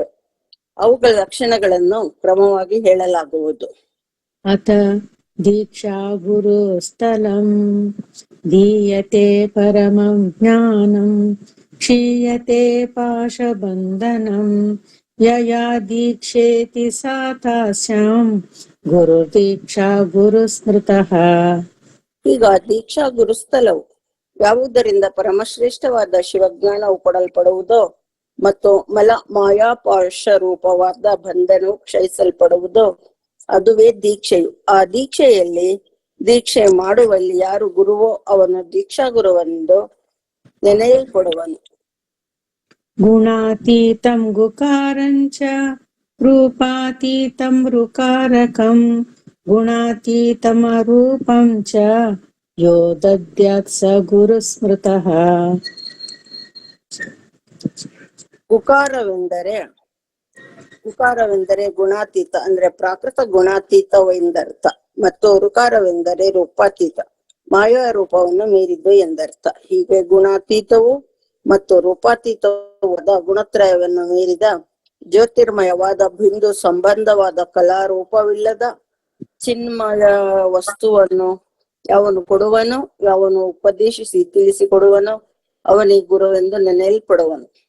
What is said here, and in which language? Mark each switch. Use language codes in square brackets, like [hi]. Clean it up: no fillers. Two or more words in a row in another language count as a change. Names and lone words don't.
[kn] ಅವುಗಳ ಲಕ್ಷಣಗಳನ್ನು ಕ್ರಮವಾಗಿ ಹೇಳಲಾಗುವುದು. [sa] ಅತ ದೀಕ್ಷಾ ಗುರು ಸ್ಥಳಂ ದೀಯತೆ ಪರಮಂ ಜ್ಞಾನಂ ಕ್ಷೀಯತೆ ಪಾಶಬಂಧನಂ ಯಯಾ ದೀಕ್ಷೇತಿ ಸಾತಾಸ್ಯಾಂ ಗುರು ದೀಕ್ಷಾ ಗುರು ಸ್ಮೃತಃ. [kn] ಈಗ ದೀಕ್ಷಾ ಗುರುಸ್ಥಳವು ಯಾವುದರಿಂದ ಪರಮಶ್ರೇಷ್ಠವಾದ ಶಿವಜ್ಞಾನವು ಕೊಡಲ್ಪಡುವುದೋ ಮತ್ತು ಮಾಯಾಪಾಶ ರೂಪವಾದ ಬಂಧನವು ಕ್ಷಯಿಸಲ್ಪಡುವುದೋ ಅದುವೇ ದೀಕ್ಷೆಯು. ಆ ದೀಕ್ಷೆಯಲ್ಲಿ ದೀಕ್ಷೆ ಮಾಡುವಲ್ಲಿ ಯಾರು ಗುರುವೋ ಅವನು ದೀಕ್ಷಾ ಗುರುವೆಂದು ನೆನೆಯಲ್ಪಡುವನು. [sa] ಗುಣಾತೀತಂ ಗುಕಾರಂಚ ರೂಪಾತೀತಂ ರುಕಾರಕಂ ಗುಣಾತೀತಮ ರೂಪಂ ಚ ಯೋ ದದ್ಯಾತ್ ಸ ಗುರು ಸ್ಮೃತಃ. [kn] ಗುಕಾರವೆಂದರೆ ಗುಣಾತೀತ ಅಂದ್ರೆ ಪ್ರಾಕೃತ ಗುಣಾತೀತವೆಂದರ್ಥ, ಮತ್ತು ರುಕಾರವೆಂದರೆ ರೂಪಾತೀತ ಮಾಯಾ ರೂಪವನ್ನು ಮೀರಿದ್ದು ಎಂದರ್ಥ. ಹೀಗೆ ಗುಣಾತೀತವು ಮತ್ತು ರೂಪಾತೀತವಾದ ಗುಣತ್ರಯವನ್ನು ಮೀರಿದ ಜ್ಯೋತಿರ್ಮಯವಾದ ಬಿಂದು ಸಂಬಂಧವಾದ ಕಲಾರೂಪವಿಲ್ಲದ ಚಿನ್ಮಯ ವಸ್ತುವನ್ನು ಯಾವನು ಕೊಡುವನು, ಯಾವನು ಉಪದೇಶಿಸಿ ತಿಳಿಸಿಕೊಡುವನು ಅವನಿಗೆ ಗುರುವೆಂದು ನೆನೆಯಲ್ಪಡುವನು.